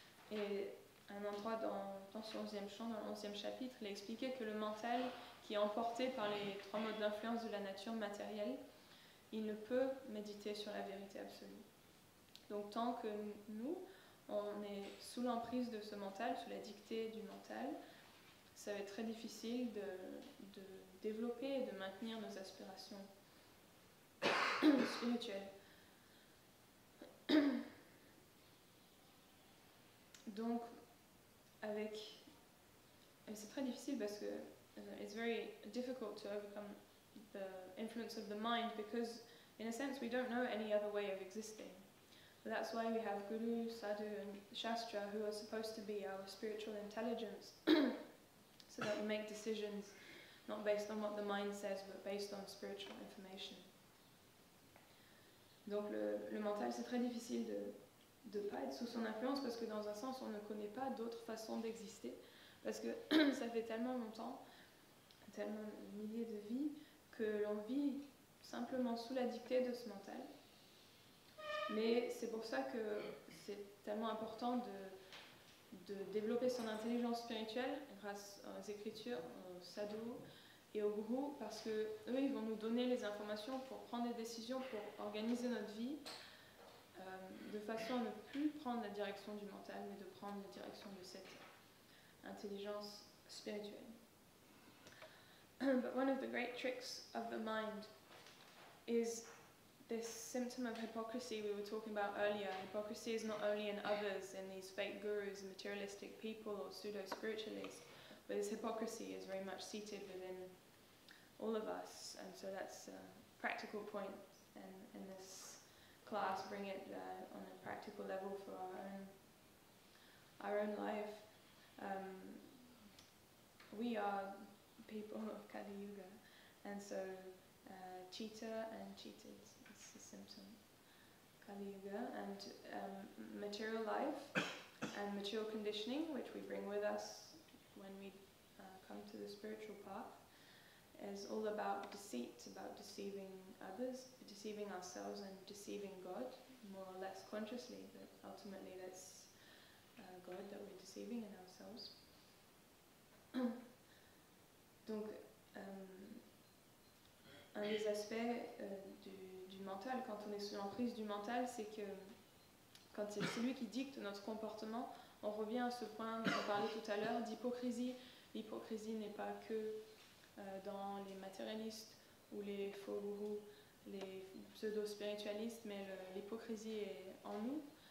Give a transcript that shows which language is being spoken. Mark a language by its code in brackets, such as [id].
[fr] Et à un endroit dans son 11e chant, dans le 11e chapitre, il a expliqué que le mental, qui est emporté par les trois modes d'influence de la nature matérielle, il ne peut méditer sur la vérité absolue. Donc tant que nous, on est sous l'emprise de ce mental, sous la dictée du mental, ça va être très difficile de développer et de maintenir nos aspirations spirituelles. Donc, c'est très difficile parce que [en] it's very difficult to overcome the influence of the mind because, in a sense, we don't know any other way of existing. But that's why we have Guru, Sadhu, and Shastra, who are supposed to be our spiritual intelligence, so that we make decisions not based on what the mind says, but based on spiritual information. [fr] Donc le mental, c'est très difficile de ne pas être sous son influence parce que dans un sens, on ne connaît pas d'autre façon d'exister. Parce que ça fait tellement longtemps, tellement de milliers de vies, que l'on vit simplement sous la dictée de ce mental. Mais c'est pour ça que c'est tellement important de développer son intelligence spirituelle grâce aux écritures, aux sadhus et aux gurus, parce que eux, ils vont nous donner les informations pour prendre des décisions, pour organiser notre vie, de façon à ne plus prendre la direction du mental, mais de prendre la direction de cette intelligence spirituelle. [en] But one of the great tricks of the mind is this symptom of hypocrisy we were talking about earlier. Hypocrisy is not only in others, in these fake gurus, materialistic people or pseudo-spiritualists, but this hypocrisy is very much seated within all of us, and so that's a practical point in this class, bring it on a practical level for our own life. We are people of Kali Yuga, and so Citra and cheated, it's a symptom. Kali Yuga, and material life and material conditioning, which we bring with us when we come to the spiritual path, is all about deceit, about deceiving others, deceiving ourselves, and deceiving God, more or less consciously, but ultimately that's God that we're deceiving in ourselves. [fr] Donc, un des aspects du mental, quand on est sous l'emprise du mental, c'est que quand c'est celui qui dicte notre comportement, on revient à ce point dont on parlait tout à l'heure d'hypocrisie. L'hypocrisie n'est pas que dans les matérialistes ou les faux gourous, les pseudo-spiritualistes, mais l'hypocrisie est en nous.